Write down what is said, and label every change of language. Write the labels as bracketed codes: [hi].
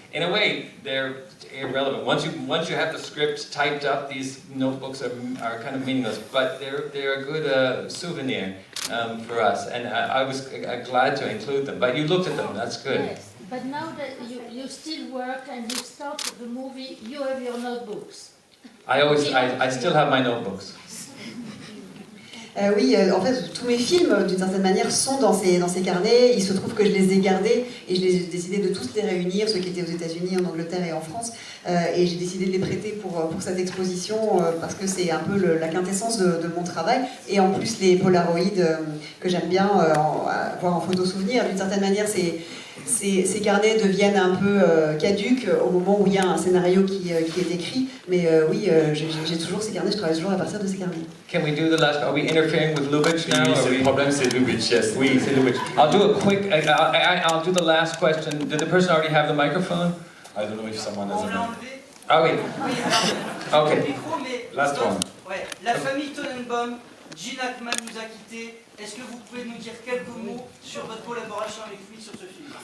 [en] In a way, they're irrelevant. Once you have the script typed up, these notebooks are kind of meaningless, but they're a good souvenir for us, and I was glad to include them. But you looked at them, that's good. Yes. But now that you still work and you start the movie, you have your notebooks. I still have my notebooks. [fr] Oui, en fait, tous mes films, d'une certaine manière, sont dans ces carnets. Il se trouve que je les ai gardés et j'ai décidé de tous les réunir, ceux qui étaient aux États-Unis, en Angleterre et en France. Et j'ai décidé de les prêter pour cette exposition parce que c'est un peu la quintessence de mon travail. Et en plus, les Polaroids que j'aime bien voir en photo souvenir. D'une certaine manière, ces carnets deviennent un peu caducs au moment où il y a un scénario qui est écrit. Mais oui, j'ai toujours ces carnets, je travaille toujours à partir de ces carnets. [en] Can we do the last? Are we interfering with Lubitsch now? [fr] Le problème, c'est Lubitsch, yes. Oui, c'est Lubitsch. [en] I'll do a quick. I'll do the last question. Did the person already have the microphone? I don't know if someone has a... [fr] Ah oui. Okay. [en] Last one. [fr] Ouais, la famille Tannenbaum, Gene Hackman nous a quittés. Est-ce que vous pouvez nous dire quelques mots sur votre collaboration avec lui sur ce film?